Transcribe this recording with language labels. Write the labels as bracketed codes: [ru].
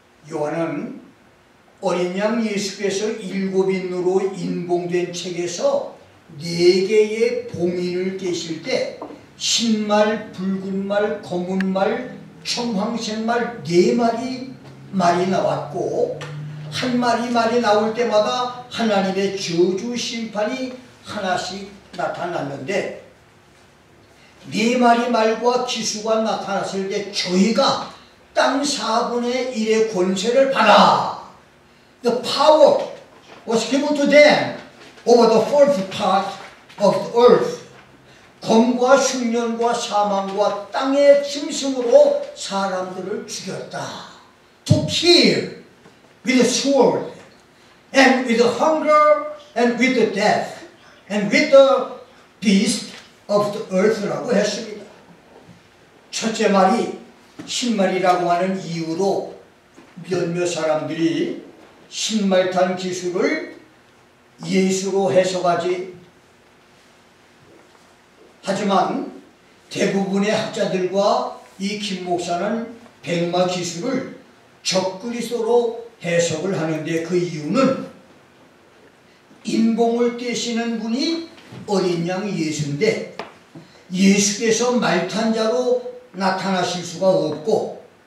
[ko] 요한은 어린 양 예수께서 7인으로 인봉된 책에서 4개의 봉인을 깨실 때 흰말, 붉은 말, 검은 말, 청황색 말 4마리 말이 나왔고, 한 마리 말이 나올 때마다 하나님의 저주 심판이 하나씩 나타났는데, 4마리 말과 기수가 나타났을 때 저희가 땅 4분의 1의 권세를 받아. [en] The power was given to them over the fourth part of the earth. [ko] 검과 흉년과 사망과 땅의 짐승으로 사람들을 죽였다. [en] To kill with the sword and with the hunger and with the death and with the beast of the earth [ko] 라고 했습니다. 첫째 말이 신말이라고 하는 이유로 몇몇 사람들이 신말탄 기술을 예수로 해석하지, 하지만 대부분의 학자들과 이 김 목사는 백마 기술을 적그리스도로 해석을 하는데, 그 이유는 인봉을 떼시는 분이 어린 양 예수인데 예수께서 말탄자로 나타나실 수가 없고